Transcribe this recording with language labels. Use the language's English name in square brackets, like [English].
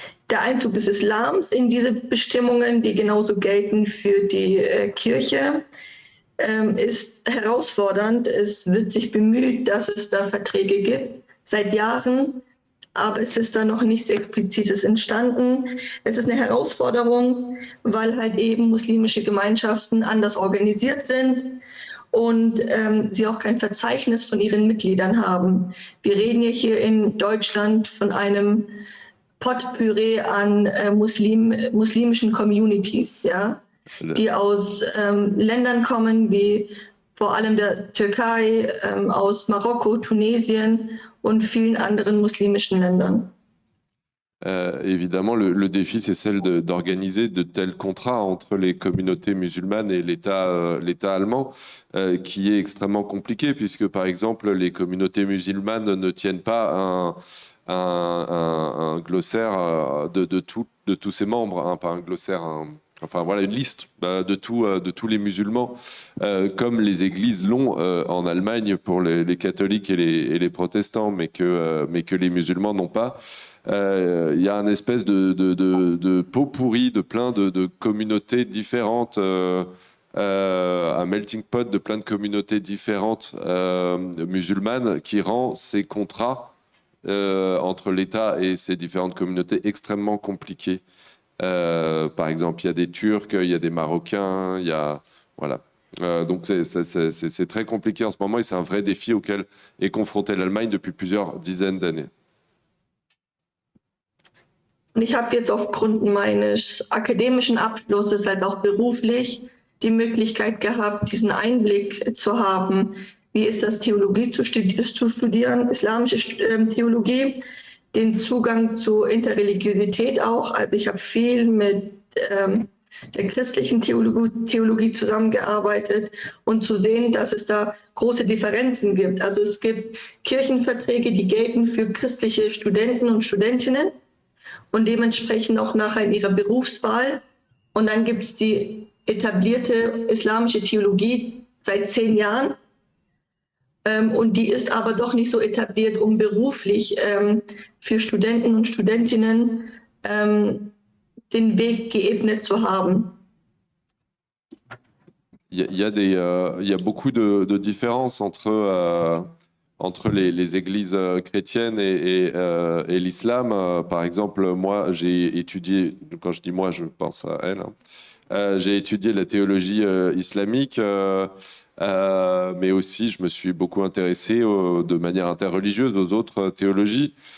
[German] Der Einzug des Islams in diese Bestimmungen, die genauso gelten für die Kirche, ist herausfordernd. Es wird sich bemüht, dass es da Verträge gibt, seit Jahren. Aber es ist da noch nichts Explizites entstanden. Es ist eine Herausforderung, weil halt eben muslimische Gemeinschaften anders organisiert sind und sie auch kein Verzeichnis von ihren Mitgliedern haben. Wir reden ja hier in Deutschland von einem Potpourri an muslimischen Communities, ja, die aus Ländern kommen wie vor allem der Türkei, aus Marokko, Tunesien und vielen anderen muslimischen Ländern. [French] Évidemment, le défi, c'est celle d'organiser de tels contrats entre les communautés musulmanes et l'État allemand, qui est extrêmement compliqué, puisque, par exemple, les communautés musulmanes ne tiennent pas un glossaire de tous ses membres, hein, pas un glossaire, enfin voilà, une liste de tous les musulmans, comme les églises l'ont en Allemagne pour les catholiques et les protestants, mais que les musulmans n'ont pas. Il y a une espèce de pot pourri de plein de communautés différentes, un melting pot de plein de communautés différentes musulmanes qui rend ces contrats entre l'État et ces différentes communautés extrêmement compliqués. Par exemple, il y a des Turcs, il y a des Marocains, il y a... Voilà. Donc c'est très compliqué en ce moment et c'est un vrai défi auquel est confrontée l'Allemagne depuis plusieurs dizaines d'années. [German] Und ich habe jetzt aufgrund meines akademischen Abschlusses als auch beruflich die Möglichkeit gehabt, diesen Einblick zu haben. Wie ist das, Theologie zu studieren, islamische Theologie, den Zugang zu Interreligiosität auch. Also ich habe viel mit der christlichen Theologie zusammengearbeitet und zu sehen, dass es da große Differenzen gibt. Also es gibt Kirchenverträge, die gelten für christliche Studenten und Studentinnen und dementsprechend auch nachher in ihrer Berufswahl. Und dann gibt es die etablierte islamische Theologie seit 10 Jahren. Und die ist aber doch nicht so etabliert, um beruflich für Studenten und Studentinnen den Weg geebnet zu haben. [French] Il y a beaucoup de différences entre les églises chrétiennes et l'islam. Par exemple, moi, j'ai étudié, quand je dis moi, je pense à elle, hein, j'ai étudié la théologie islamique, mais aussi je me suis beaucoup intéressé de manière interreligieuse aux autres théologies.